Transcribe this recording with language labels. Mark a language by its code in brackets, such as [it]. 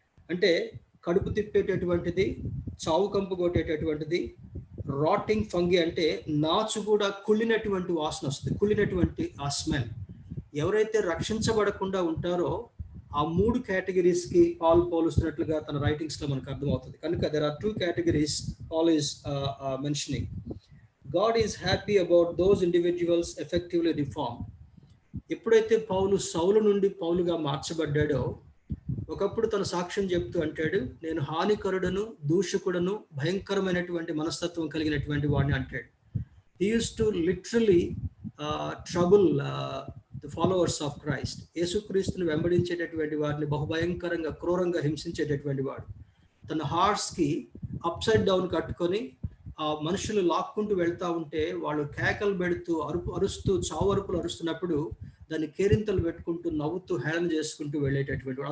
[te] అంటే కడుపు తిప్పేటటువంటిది, చావు కంపు కొట్టేటటువంటిది. రాటింగ్ ఫంగి అంటే నాచు కూడా కుళ్ళినటువంటి వాసన వస్తుంది, కుళ్ళినటువంటి ఆ స్మెల్. ఎవరైతే రక్షించబడకుండా ఉంటారో ఆ 3 కేటగిరీస్ కి పాల్ పోలుస్తున్నట్లుగా తన రైటింగ్స్ లో మనకు అర్థమవుతుంది. కనుక [en] there are 2 categories Paul is mentioning. God is happy about those individuals effectively reformed. [te] ఎప్పుడైతే పౌలు సౌలు నుండి పౌలుగా మార్చబడ్డాడో, ఒకప్పుడు తన సాక్ష్యం చెప్తూ అంటాడు, నేను హానికరుడను, దూషకుడను, భయంకరమైనటువంటి మనస్తత్వం కలిగినటువంటి వాడిని అంటాడు. [en] He used to literally trouble the followers of Christ. [te] యేసుక్రీస్తుని వెంబడించేటటువంటి వారిని బహుభయంకరంగా, క్రూరంగా హింసించేటటువంటి వాడు. తన హార్స్ కి [en] upside down [te] కట్టుకొని ఆ మనుషులు లాక్కుంటూ వెళ్తా ఉంటే వాళ్ళు కేకలు పెడుతూ అరుస్తూ చావు అరుపులు అరుస్తున్నప్పుడు దాన్ని కేరింతలు పెట్టుకుంటూ నవ్వుతూ హేళన చేసుకుంటూ వెళ్ళేటటువంటి వాడు.